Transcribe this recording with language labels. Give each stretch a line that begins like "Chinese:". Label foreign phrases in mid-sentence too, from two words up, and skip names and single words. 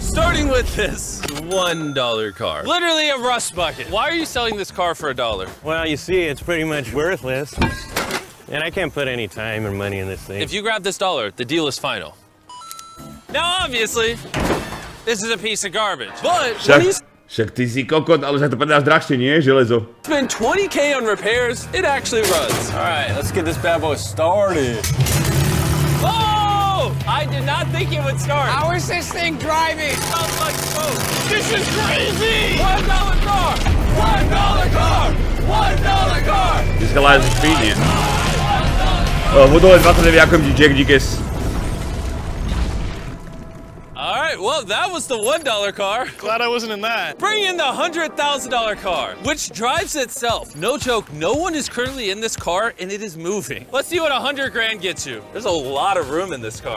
English: Starting with this $1 car. Literally a rust bucket. Why are you selling this car for $1? Well, you see, it's pretty much worthless. And I can't put any time or money in this thing. If you grab this $1, the deal is final. Now, obviously, this is a piece of garbage. But when you
Slovak: Však ty si kokot, ale však to predáš drahšie, nie? Železo.
English: spend $20K on repairs, it actually runs. All right, let's get this bad boy started. Oh! I did not think it would start. How is this thing driving? Smells like smoke. This is crazy! $1 car! $1 car! $1 car! Dneska live speed,
Slovak: nie? Vodole 29, ďakujem ti, Jack Dikes.
English: All right, well, that was the $1 car. Glad I wasn't in that. Bring in the $100,000 car, which drives itself. No joke, no one is currently in this car and it is moving. Let's see what 100 grand gets you. There's a lot of room in this car.